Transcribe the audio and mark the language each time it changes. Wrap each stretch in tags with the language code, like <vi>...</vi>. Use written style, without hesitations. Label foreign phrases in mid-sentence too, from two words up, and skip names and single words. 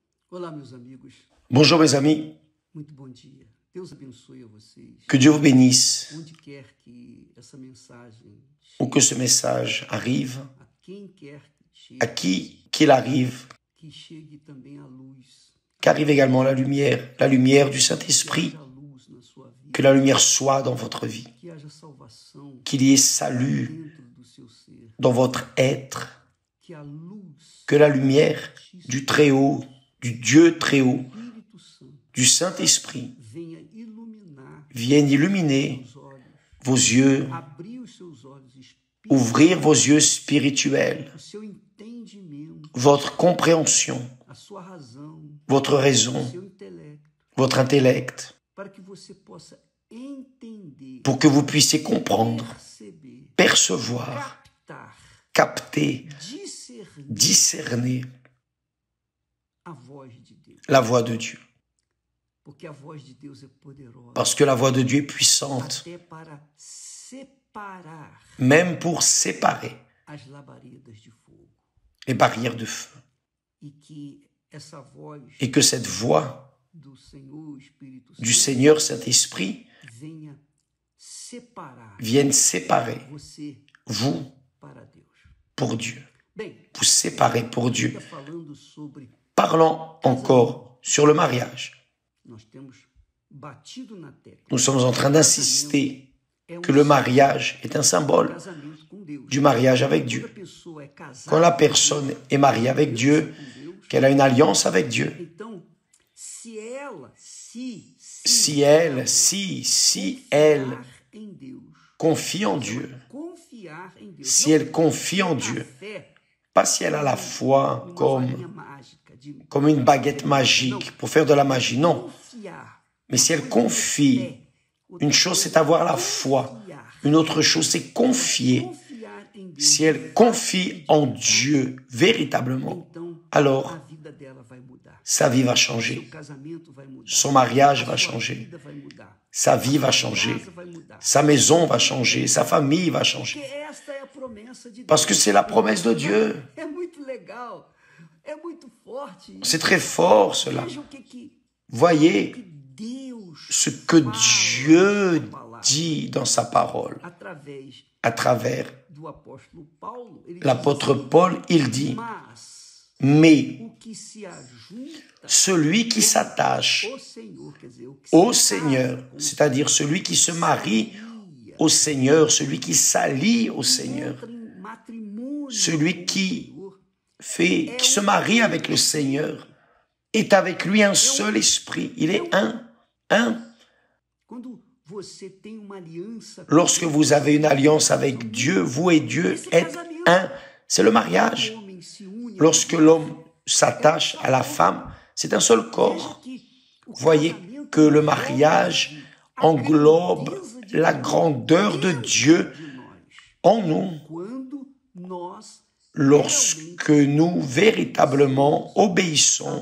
<pt>Olá, meus amigos.</pt> <fr>Bonjour mes amis,</fr> <pt>Muito bom dia. Deus abençoe a vocês.</pt> <fr>que Dieu vous bénisse,</fr> <pt>Onde quer que essa mensagem</pt> <fr>ou que ce message arrive,</fr> <pt>a quem quer que</pt> <fr>à</fr> <pt>chegue,</pt> <fr>qu'il arrive,</fr> <pt>que chegue também a luz.</pt> <fr>qu'arrive également la lumière du</fr> <pt>Que</pt> <fr>Saint-Esprit,</fr> <pt>haja luz na sua vida.</pt> <fr>que la lumière soit dans votre vie,</fr> <pt>Que haja salvação</pt> <fr>qu'il y ait salut</fr> <pt>dentro do seu ser.</pt> <fr>dans votre être,</fr> <pt>Que a luz</pt> <fr>que la lumière du Très-Haut, du Dieu Très-Haut,</fr> <pt>do Espírito Santo</pt> <fr>du Saint-Esprit</fr> <pt>venha iluminar</pt> <fr>vienne illuminer</fr> <pt>os olhos,</pt> <fr>vos yeux,</fr> <pt>abrir os seus olhos espirituais,</pt> <fr>ouvrir vos yeux spirituels,</fr> <pt>o seu entendimento,</pt> <fr>votre compréhension,</fr> <pt>a sua razão,</pt> <fr>votre</fr> <pt>o</pt> <fr>raison,</fr> <pt>seu intelecto,</pt> <fr>votre intellect,</fr> <pt>para que você possa entender,</pt> <fr>pour que vous puissiez comprendre,</fr> <pt>perceber,</pt> <fr>percevoir,</fr> <pt>captar,</pt> <fr>capter,</fr> <pt>discernir</pt> <fr>discerner</fr> <pt>a voz de Deus.</pt> <fr>la voix de Dieu.</fr> <pt>Porque a voz de Deus é poderosa</pt> <fr>Parce que la voix de Dieu est puissante,</fr> <pt>até para separar</pt> <fr>même pour séparer</fr> <pt>as labaredas de fogo.</pt> <fr>les barrières de feu.</fr> <pt>E que essa voz</pt> <fr>Et que cette voix</fr> <pt>do Senhor Espírito</pt> <fr>du</fr> <pt>Santo</pt> <fr>Seigneur Saint-Esprit</fr> <pt>venha separar</pt> <fr>vienne séparer</fr> <pt>você</pt> <fr>vous</fr> <pt>para Deus.</pt> <fr>pour Dieu.</fr> <pt>Bem,</pt> <fr>Vous séparer pour Dieu.</fr> <pt>está falando sobre</pt> <fr>Parlons encore sur le mariage.</fr> <pt>nós temos batido na tecla.</pt> <fr>Nous sommes en train d'insister que le mariage est un symbole</fr> <pt>Casamento com Deus.</pt> <fr>du mariage avec Dieu.</fr> <pt>Quando a pessoa é casada</pt> <fr>Quand la personne est mariée avec Dieu,</fr> <pt>com Deus,</pt> <fr>qu'elle a une alliance avec Dieu,</fr> <pt>então, se ela</pt> <fr>si elle</fr> <pt>confiar em Deus,</pt> <fr>confie en Dieu,</fr> <pt>confiar em Deus,</pt> <fr>si</fr> <pt>não</pt> <fr>elle confie en Dieu,</fr> <pt>a fé</pt> <fr>pas si elle a la foi</fr> <pt>uma</pt> <fr>comme</fr> <pt>varinha mágica de</pt> <fr>une baguette magique pour faire de la magie, non.</fr> <pt>confiar.</pt> <fr>Mais si elle confie, une chose c'est avoir la foi, une autre chose c'est confier.</fr> <pt>Confiar em Deus,</pt> <fr>Si elle confie en Dieu véritablement,</fr> <pt>então</pt> <fr>alors</fr> <pt>a vida dela vai mudar.</pt> <fr>sa vie va</fr> <pt>Seu</pt> <fr>changer,</fr> <pt>casamento vai mudar.</pt> <fr>son mariage va</fr> <pt>Sua</pt> <fr>changer,</fr> <pt>vida vai mudar.</pt> <fr>sa vie va changer,</fr> <pt>Casa vai mudar.</pt> <fr>sa maison va changer, sa famille va changer.</fr> <pt>Porque esta é a promessa de Deus.</pt> <fr>Parce que c'est la promesse de Dieu.</fr> <pt>É muito legal. É muito forte. isso.</pt> <fr>C'est très fort cela.</fr> <pt>Veja o que</pt> <fr>Voyez</fr> <pt>Deus</pt> <fr>ce que Dieu dit dans sa parole.</fr> <pt>através</pt> <fr>À travers</fr> <pt>do apóstolo Paulo, ele</pt> <fr>l'apôtre</fr> <pt>diz assim,</pt> <fr>Paul, il dit,</fr> <pt>mas</pt> <fr>mais</fr> <pt>o que se ajunta</pt> <fr>celui qui s'attache</fr> <pt>ao Senhor, quer dizer, o que</pt> <fr>au</fr> <pt>se</pt> <fr>Seigneur,</fr> <pt>casa com</pt> <fr>c'est-à-dire celui qui se marie</fr> <pt>Maria,</pt> <fr>au Seigneur, celui qui s'allie au Seigneur,</fr> <pt>entra em matrimônio</pt> <fr>celui</fr> <pt>com o</pt> <fr>qui</fr> <pt>Senhor,</pt> <fr>qui se marie avec le Seigneur, est avec lui un seul esprit. Il est un.</fr> <pt>quando você tem uma aliança com</pt> <fr>Lorsque vous avez une alliance avec Dieu, vous et Dieu êtes un. C'est le mariage.</fr> <pt>o homem se une,</pt> <fr>Lorsque l'homme s'attache à la femme, c'est un seul corps.</fr> <pt>que o</pt> <fr>Voyez</fr> <pt>casamento</pt> <fr>que le mariage englobe la grandeur de Dieu</fr> <pt>de nós,</pt> <fr>en nous</fr> <pt>quando nós</pt> <fr>lorsque nous véritablement obéissons</fr>